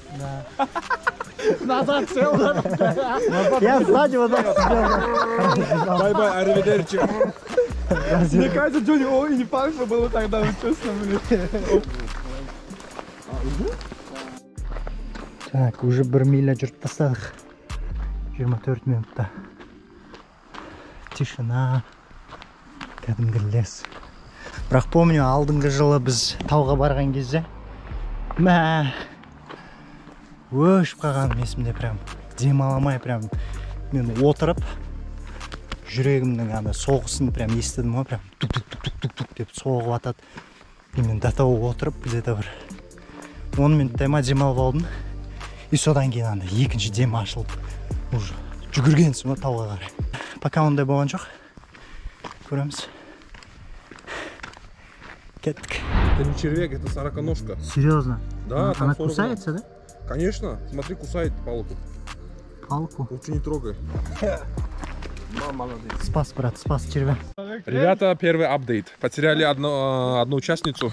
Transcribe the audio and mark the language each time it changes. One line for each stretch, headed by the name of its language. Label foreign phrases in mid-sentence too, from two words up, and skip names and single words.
Russian: Назад сел. Я сзади вот так сидел.
Italian: Бай-бай, аривидерчи.
Russian: Мне кажется, Джонни, ой, не факт, что было тогда честно, блин. Так, уже 1 миля
Kazakh: жүріп тастадық. 24 минутта. Тишина. Кәдімгі лес. Бірақ помню, алдыңғы жылы біз тауға барған кезде өшіп қалғаным есімде, прям демаламай, прям мен отырып жүрегімнің ана соғысын прям естідім ғой, прям тук-тук-тук-тук деп соғып атады. И мен
Russian: до того
Kazakh: отырып где-то бір 10 минуттай ма демалып алдым. И содан кейін анда екінші дем ашылып уже жүгіргенсің ғой тауға қарай. Пока ондай болған жоқ. Көреміз. Кеттік.
Russian: Это не червяк, это сороконожка. Серьезно? Да, там она 40 кусается, да? Конечно, смотри, кусает палку. Палку. Лучше не трогай. Спас, брат, спас червя. Ребята, первый апдейт. Потеряли одну участницу.